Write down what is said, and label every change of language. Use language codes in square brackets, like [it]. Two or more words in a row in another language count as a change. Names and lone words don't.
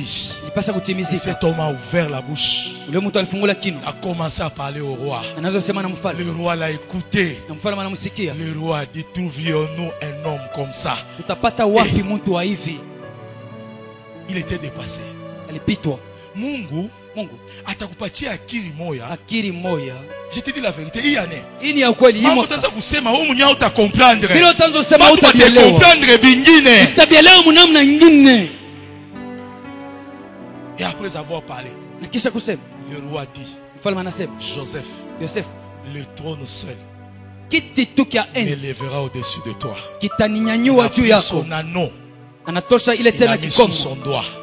[fr] Et cet homme a ouvert la bouche, il a commencé à parler au roi. Le roi l'a écouté. Le roi a dit: trouvions-nous un homme comme ça? Et il était dépassé. [sw] Mungu atakupatia akili moya. [fr] Je te dis la vérité, il y en a. [sw] Mambo taza kusema wewe mwenyewe utakomprendre. Watu watakomprendre bingine. [fr] Et après avoir parlé, le roi dit: Joseph, le trône seul m'élèvera au-dessus de toi. Il a pris son anneau, il a mis sous son doigt.